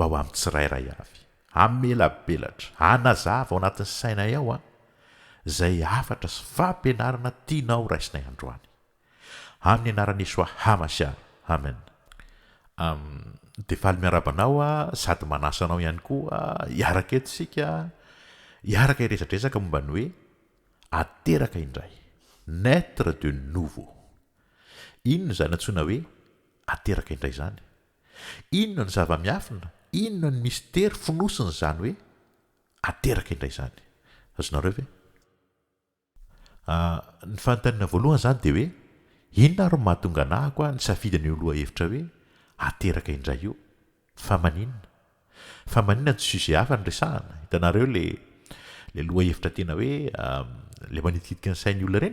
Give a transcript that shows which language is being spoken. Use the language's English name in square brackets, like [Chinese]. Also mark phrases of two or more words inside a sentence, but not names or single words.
[Malagasy] ho amin'ny tsirairay avy amelabelatra anazava ao anatin'ny sainay ao izay afatra sy fampianarana tianao raisinay androany amin'ny anarany Yesoa Hamasiara amen dia faly miarabanao sady manasanao ihany koa hiaraka eto sika hiaraka iresadresaka momba ny hoe ateraka indray [French] naître de nouveau [Malagasy] inona izany antsoina hoe ateraka indray zany inona ny zava-miafina inona ny mistera finosiny zany hoe ateraka indray zany azonareo ve ny fanontaniana voalohany zany dia hoe inona ary mahatonga anahako ny safidy ny oloha hevitra hoe ateraka indray io fa maninona ny sujet hafa ny resahana hitanareo le loha hevitra tena hoe le manitikitika ny sain'ny olona